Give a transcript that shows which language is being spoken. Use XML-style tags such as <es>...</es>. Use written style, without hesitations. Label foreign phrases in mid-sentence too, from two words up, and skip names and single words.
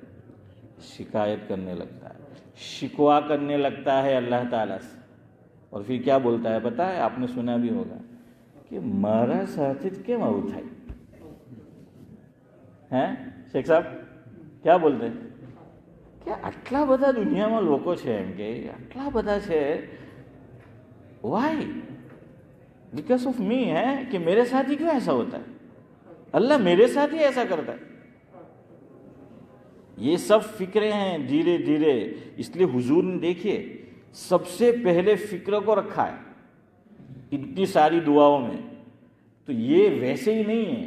<ur>شکایت کرنے لگتا ہے، شکوہ کرنے لگتا ہے اللہ تعالیٰ سے۔ اور پھر کیا بولتا ہے پتہ ہے؟ آپ نے سنا بھی ہوگا کہ مارا ساتھ کے ماں اٹھائی ہیں شیخ صاحب، کیا بولتے ہیں کہ</ur> <gu>આટલા બધા દુનિયામાં લોકો છે એમ કે આટલા બધા છે,</gu> <en>why because of me</en> <ur>ہے کہ میرے ساتھ ہی کیوں ایسا ہوتا ہے؟ اللہ میرے ساتھ ہی ایسا کرتا ہے۔ یہ سب فکریں ہیں دھیرے دھیرے، اس لیے حضور نے دیکھیے سب سے پہلے فکر کو رکھا ہے اتنی ساری دعاؤں میں، تو یہ ویسے ہی نہیں ہے۔</ur>